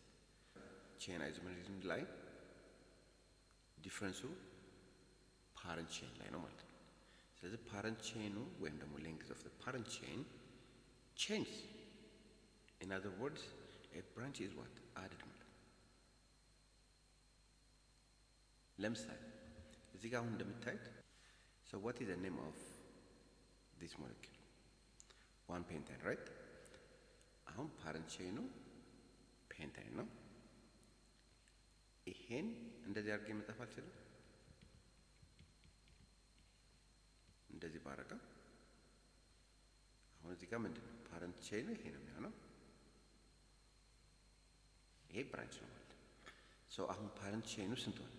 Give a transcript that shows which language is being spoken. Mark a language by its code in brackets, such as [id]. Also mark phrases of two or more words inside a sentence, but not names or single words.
[en] chain isomerism [am] ላይ ዲፈረንሱ [en] parent chain [am] ላይ ነው ማለት ነው። ስለዚህ [en] parent chain [am] ወይም ደግሞ [en] length of the parent chain changes. in other words a branch is what added [am] ማለት ነው። ለምሳሌ እዚህ ጋር አሁን እንደምታዩት [en] so what is the name of this molecule? one pentane, right? [am] አሁን [en] parent chain pentane [am] ነው። ይሄን እንደዚህ አድርጌ መጻፍ አልችልም። እንደዚህ ባረጋ አሁን እዚህ ጋር ምንድነው [en] parent chain [am] ይሄ ነው የሚሆነው። ይሄ ብራንች ነው ማለት ነው። ሶ አሁን [en] parent chain [am] ስንት ሆነ?